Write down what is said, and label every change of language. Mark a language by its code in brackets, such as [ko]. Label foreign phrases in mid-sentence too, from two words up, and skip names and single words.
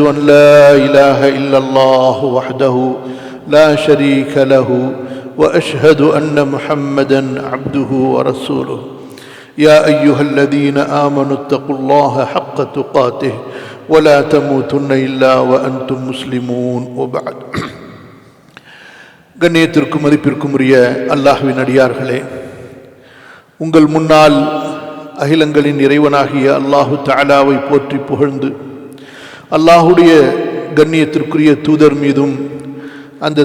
[ar] أن لا إله إلا الله وحده لا شريك له وأشهد أن محمدا عبده ورسوله يا أيها الذين آمنوا اتقوا الله حق تقاته ولا تموتن إلا وأنتم مسلمون وبعد [ta] கண்ணியத்திற்கும் மதிப்பிற்கும் உரிய அல்லாஹ்வின் அடியார்களே, உங்கள் முன்னால் அகிலங்களின் இறைவனாகிய அல்லாஹு தஆலாவை போற்றி புகழ்ந்து அல்லாஹுடைய கண்ணியத்திற்குரிய தூதர் மீதும் அந்த